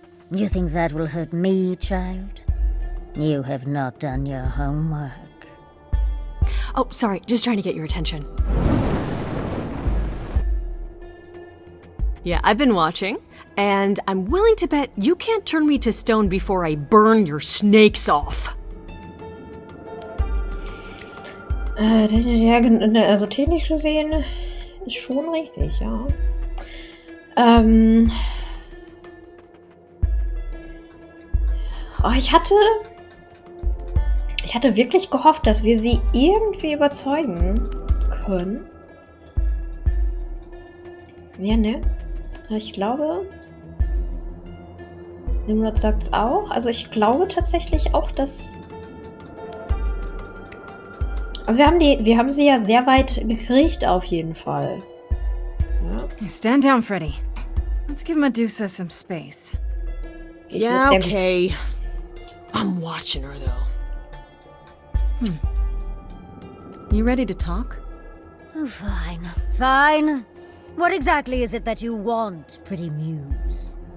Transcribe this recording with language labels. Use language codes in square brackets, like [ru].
[en] You think that will hurt me, child? You have not done your homework. Oh, sorry, just trying to get your attention. Yeah, I've been watching, and I'm willing to bet you can't turn me to stone before I burn your snakes off. [de] Ja, also technisch gesehen ist schon richtig, ja. Oh, ich hatte wirklich gehofft, dass wir sie irgendwie überzeugen können. Ja, ne? Ich glaube, Nimrod sagt's auch. Also ich glaube tatsächlich auch, dass... Also wir haben sie ja sehr weit gekriegt auf jeden Fall. Ja. [en] Stand down, Freddy. Let's give Medusa some space. Yeah, okay. I'm watching her, though. You ready to talk? Oh, fine. Fine. What exactly is it that you want, pretty muse?